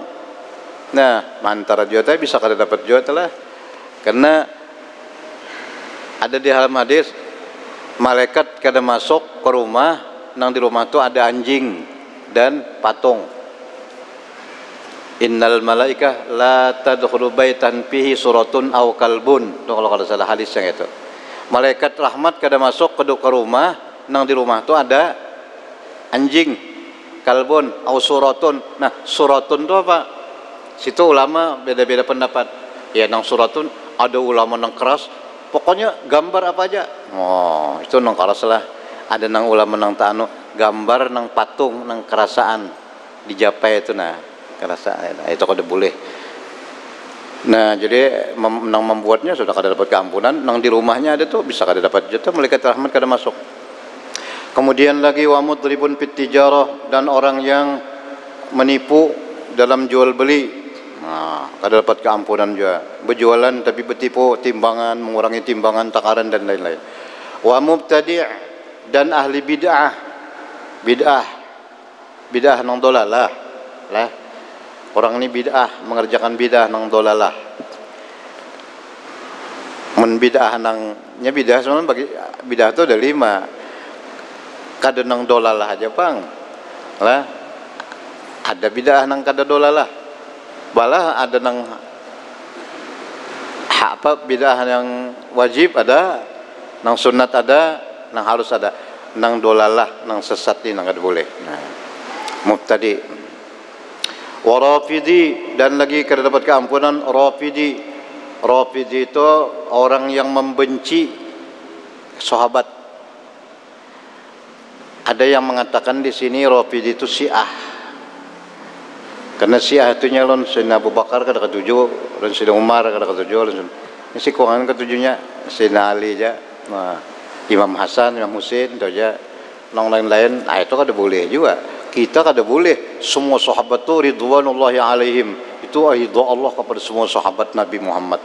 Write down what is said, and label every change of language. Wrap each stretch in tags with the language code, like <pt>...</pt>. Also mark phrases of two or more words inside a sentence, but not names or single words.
<bjn>Nah, mantara juga bisa kada dapat juga lah. Karena ada di dalam hadis, malaikat kada masuk ke rumah, nang di rumah itu ada anjing dan patung.</bjn> <ar>إن الملائكة لا تدخل بيتا فيه صورة أو كلب.</ar> <bjn>Itu kalau kada salah hadis yang itu. Malaikat rahmat kada masuk ke rumah, nang di rumah itu ada anjing,</bjn> <ar>كلب أو صورة.</ar> <bjn>Nah, suratun itu apa? Situ ulama beda-beda pendapat. Ya, nang suratun ada ulama nang keras, pokoknya gambar apa aja. Oh, itu nang keras lah. Ada nang ulama nang ta'anu, gambar nang patung nang kerasaan dijapai itu nah. Kerasaan itu kada boleh. Nah, jadi nang membuatnya sudah kada dapat keampunan, nang di rumahnya ada tuh bisa kada dapat jatuh, malaikat rahmat kada masuk. Kemudian lagi</bjn> <ar>ومضرب في التجارة,</ar> <bjn>dan orang yang menipu dalam jual beli. Nah, kada dapat keampunan juga. Berjualan tapi bertipu timbangan, mengurangi timbangan, takaran dan lain-lain.</bjn> <ar>ومبتدع'</ar> <bjn>dan ahli bid'ah. Bid'ah nang dolalah. Lah. Orang ini bid'ah, mengerjakan bid'ah nang dolalah. Men bid'ah nang nya bid'ah sebenarnya bagi bid'ah itu ada 5. kada nang dolalah aja pang lah, ada bidah nang kada dolalah balah, ada nang apa bidah yang wajib ada, nang sunat ada, nang harus ada, nang dolalah nang sesat ini nang kada boleh. Nah, mubtadi.</bjn> <ar>ورافضي,</ar> <bjn>dan lagi kada dapat keampunan rafidi. Rafidi itu orang yang membenci sahabat. Ada yang mengatakan di sini rafidi itu Syiah. Karena Syiah itu nyalon Sayyidina Abu Bakar kada ketujuh, dan Sayyidina Umar kada ketujuh, ini si kuangan ketujuhnya Sayyidina Ali aja. Nah, Imam Hasan, Imam Husain itu aja. Nang lain-lain, nah itu kada boleh juga. Kita kada boleh. Semua sahabat itu</bjn> <ar>رضوان الله عليهم.</ar> <bjn>Itu ridha Allah kepada semua sahabat Nabi Muhammad.</bjn>